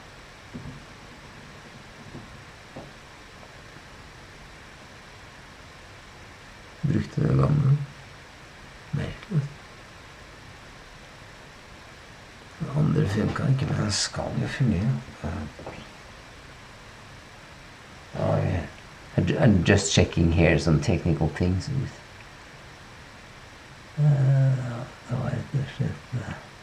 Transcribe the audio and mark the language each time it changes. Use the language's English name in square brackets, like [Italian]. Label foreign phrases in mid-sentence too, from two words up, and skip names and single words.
[Norwegian] Brukte det gamle. Merkelig. Det andre funka ikke, men den skal jo fungere. [English] I'm just checking here some technical things with [Norwegian] det var rett og slett